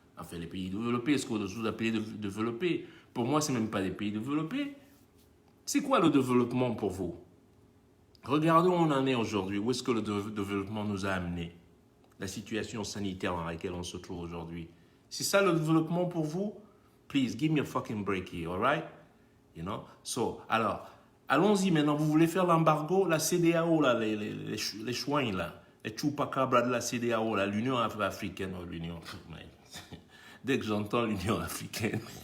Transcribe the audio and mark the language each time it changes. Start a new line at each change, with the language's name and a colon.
French: Enfin, les pays développés, est-ce qu'on a pays développés? Pour moi, ce n'est même pas des pays développés. C'est quoi le développement pour vous? Regardons où on en est aujourd'hui. Où est-ce que le développement nous a amenés? La situation sanitaire dans laquelle on se trouve aujourd'hui. C'est ça le développement pour vous?
English: Please, give me a fucking break here, all right? You know? So,
French: alors, allons-y maintenant. Vous voulez faire l'embargo? La CEDEAO, là, les chouins, là. Les chupacabras de la CEDEAO, là, l'Union africaine. Oh, l'Union. Dès que j'entends l'Union africaine.